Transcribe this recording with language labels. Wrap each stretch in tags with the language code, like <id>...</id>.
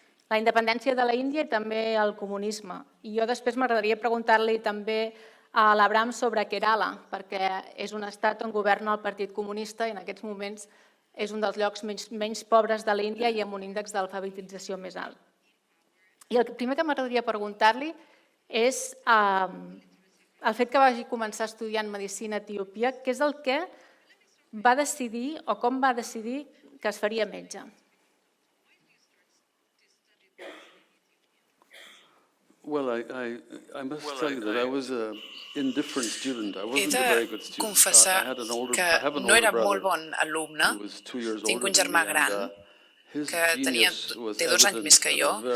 <ca>La independència de la Índia i també el comunisme. I jo després m'agradaria preguntar-li també a l'Abraham sobre Kerala, perquè és un estat on governa el Partit Comunista i en aquests moments és un dels llocs menys pobres de l'Índia i amb un índex d'alfabetització més alt. I el primer que m'agradaria preguntar-li és el fet que vagi començar estudiant medicina a Etiòpia, què és el que va decidir o com va decidir que es faria metge?</ca> <en>Well, I must tell you that I was an indifferent student. I wasn't a very good student.</en> <ca>He de confessar que no era molt bon alumne. Tinc un germà gran que té 2 anys més que jo.</ca>